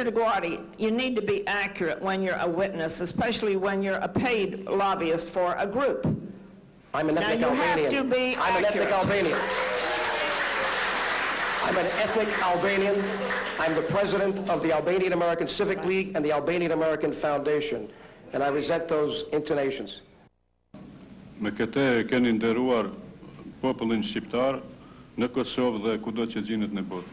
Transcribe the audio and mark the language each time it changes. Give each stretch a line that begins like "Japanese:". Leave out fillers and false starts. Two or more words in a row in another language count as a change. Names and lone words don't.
English: DioGuardi, you need to be accurate when you're a witness, especially when you're a paid lobbyist for a group. I'm an ethnic Albanian. You have to be I'm an ethnic Albanian. I'm an ethnic Albanian. I'm the president of the Albanian American Civic League and the Albanian American Foundation. And I resent those intonations.
Albanian: Me këtë e keni nderuar popullin shqiptar në Kosovë dhe kudo që gjinet në botë.